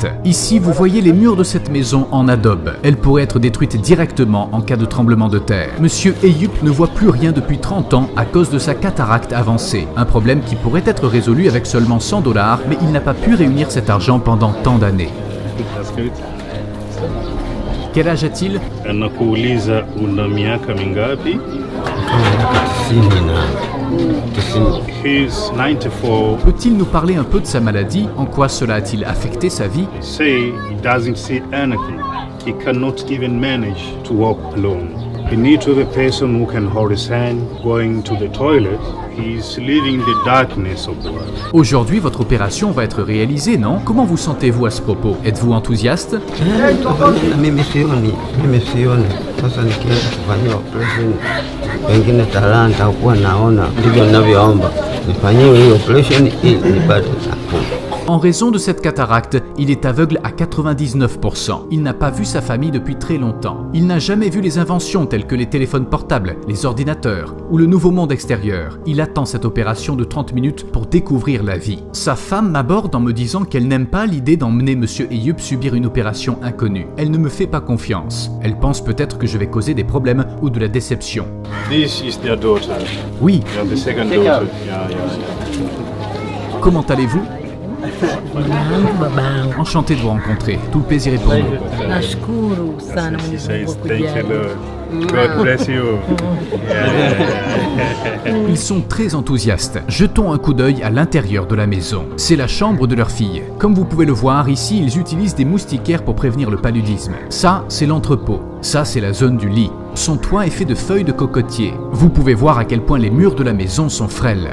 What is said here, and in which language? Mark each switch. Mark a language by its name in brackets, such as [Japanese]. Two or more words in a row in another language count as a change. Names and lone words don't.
[French] Ici, vous voyez les murs de cette maison en adobe. Elle pourrait être détruite directement en cas de tremblement de terre. Monsieur Eyüp ne voit plus rien depuis 30 ans à cause de sa cataracte avancée. Un problème qui pourrait être résolu avec seulement $100, mais il n'a pas pu réunir cet argent pendant tant d'années. Quel âge a-t-il? [Swahili] Anakuuliza una miaka mingapi? [English] He's 94. [French] Peut-il nous parler un peu de sa maladie? En quoi cela a-t-il affecté sa vie? [English] Say he doesn't see anything. He cannot even manage to walk alone. He needs to have a person who can hold his hand going to the toilet. He's living the darkness of the world. [French] Aujourd'hui, votre opération va être réalisée, non? Comment vous sentez-vous à ce propos? Êtes-vous enthousiaste? [Swahili] Mimi sioni. Sasa nikienda kufanyiwa operation, pengine talanta kuwa naona, ndivyo ninavyoomba nifanyiwe hii operation ili nipate nafuu. [French] En raison de cette cataracte, il est aveugle à 99%. Il n'a pas vu sa famille depuis très longtemps. Il n'a jamais vu les inventions telles que les téléphones portables, les ordinateurs ou le nouveau monde extérieur. Il attend cette opération de 30 minutes pour découvrir la vie. Sa femme m'aborde en me disant qu'elle n'aime pas l'idée d'emmener Monsieur Eyüp subir une opération inconnue. Elle ne me fait pas confiance. Elle pense peut-être que je vais causer des problèmes ou de la déception. [English] This is their daughter. [French] Oui. [English] The second daughter. Yeah. [French] Comment allez-vous? Enchanté de vous rencontrer. Tout le plaisir est pour nous. [English] She says, thank you, Lord. God bless you. [French] Ils sont très enthousiastes. Jetons un coup d'œil à l'intérieur de la maison. C'est la chambre de leur fille. Comme vous pouvez le voir, ici, ils utilisent des moustiquaires pour prévenir le paludisme. Ça, c'est l'entrepôt. Ça, c'est la zone du lit. Son toit est fait de feuilles de cocotier. Vous pouvez voir à quel point les murs de la maison sont frêles.